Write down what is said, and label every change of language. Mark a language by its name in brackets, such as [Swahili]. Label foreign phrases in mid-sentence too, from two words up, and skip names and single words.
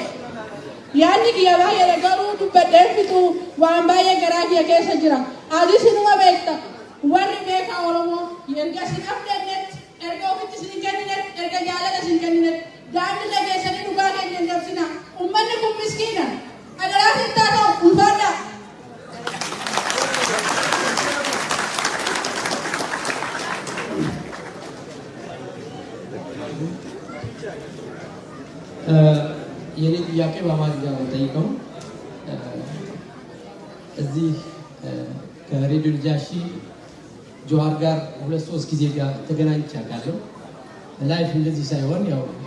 [Oromo] Yaadni kiyya baay'eedha garuu dubbadheen fitu waan baay'ee garaa kiyya keessa jira. Atis inuma beekta warri beekaa Oromoo erga sin abdannetti, erga ofitti sin hin kenninetti, erga jaalala sin kenninetti daandii dhageessanii dhugaa keenya hin dabsina. Uummanni kun miskiina. Adaraa sin taata'u ulfaadha. [Amharic] የኔ ጥያቄ በአማርኛ ነው ጠይቀው እዚህ ከሬዲዮ ልጃሺ ጆሃር ጋር 2-3 ጊዜ ጋር ተገናኝቼ አውቃለሁ። ላይፍ እንደዚህ ሳይሆን ያው